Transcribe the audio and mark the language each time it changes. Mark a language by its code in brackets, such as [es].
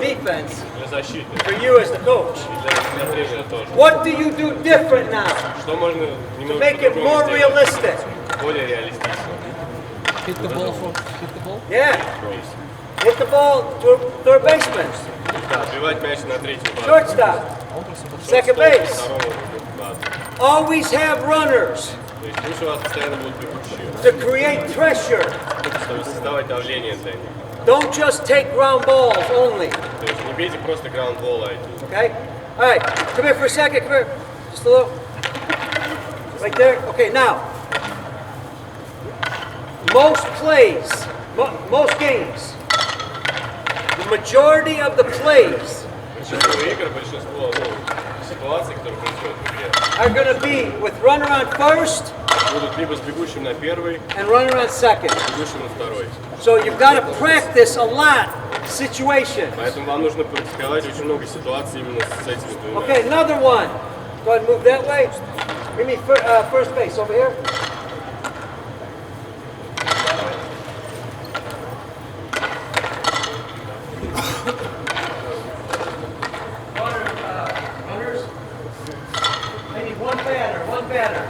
[en] defense, [ru] для защиты. [en] for you as the coach. [ru] И для тренера тоже. [en] What do you do different now [ru] Что можно [en] to [ru] немного [en] make it more [ru] по-другому сделать? [en] realistic? [ru] Более реалистично. [en] Yeah. Hit the ball to third baseman, [ru] Да, отбивать мяч на третью базу. [en] shortstop, second base. [ru] Второму базу. [en] Always have runners [ru] То есть пусть у вас постоянно будут бегущие, [en] to create pressure. [ru] чтобы создавать давление для них. [en] Don't just take ground balls only. [ru] То есть не бейте просто граундбол, а [en] Okay? All right. Come here for a second. Come here. Just a little. Right there. Okay, now. Most plays, most games, the majority of the plays [ru] большинство игр, большинство ситуаций, которые происходят в игре, [en] are going to be with runner on first [ru] будут либо с бегущим на первый, [en] and runner on second. [ru] бегущим на второй. [en] So you've got to practice a lot situations. [ru] Поэтому вам нужно практиковать очень много ситуаций именно с этими двумя. [en] Okay, another one. Go ahead and move that way. Give me first base over here. Runners. I need one batter.